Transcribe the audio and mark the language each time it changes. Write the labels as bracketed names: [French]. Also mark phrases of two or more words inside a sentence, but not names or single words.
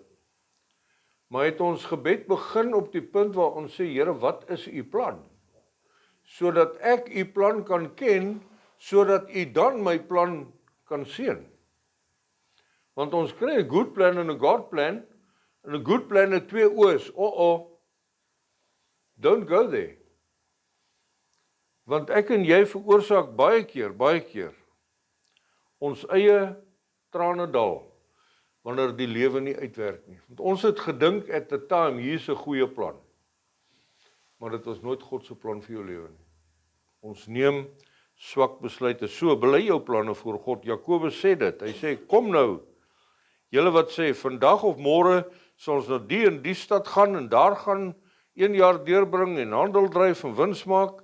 [Afrikaans] Maar het ons gebed begin op die punt waar ons sê, Here, wat is u plan? Sodat ek u plan kan ken, sodat u dan my plan kan seën. Want ons kry 'n [English] good plan [Afrikaans] en 'n [English] God plan, [Afrikaans] en 'n [English] good plan [Afrikaans] het 2 o's. [English] Don't go there. [Afrikaans] Want ek en jy veroorsaak baie keer, ons eie tranendal, wanneer die lewe nie uitwerk nie. Want ons het gedink [English] at the time, [Afrikaans] hier is 'n goeie plan. Maar dit was nooit God se plan vir jou lewe nie. Ons neem swak besluite. So, bely jou planne voor God. Jakobus sê dit. Hy sê, kom nou, julle wat sê, vandag of môre sal ons na die en die stad gaan en daar gaan 1 jaar deurbring en handel dryf en wins maak.